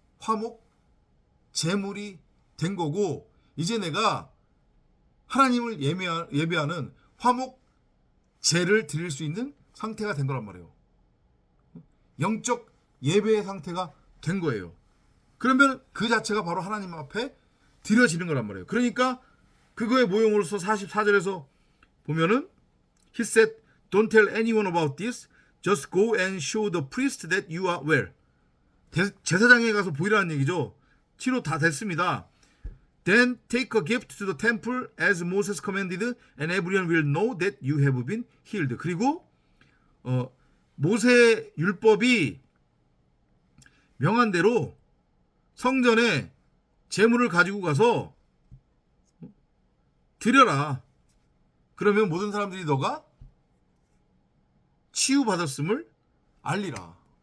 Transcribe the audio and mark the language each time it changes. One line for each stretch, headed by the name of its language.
Korean: 화목, 제물이 된 거고, 이제 내가 하나님을 예배하는 화목, 제를 드릴 수 있는 상태가 된 거란 말이에요. 영적 예배의 상태가 된 거예요. 그러면 그 자체가 바로 하나님 앞에 드려지는 거란 말이에요. 그러니까 그거의 모형으로서 44절에서 보면은
English: He said, Don't tell anyone about this. Just go and show the priest that you are well.
Korean: 제사장에 가서 보이라는 얘기죠. 치료 다 됐습니다.
English: Then take a gift to the temple as Moses commanded, and everyone will know that you have been healed.
Korean: 그리고 모세 율법이 명한 대로 성전에 제물을 가지고 가서 드려라. 그러면 모든 사람들이 너가 치유받았음을 알리라.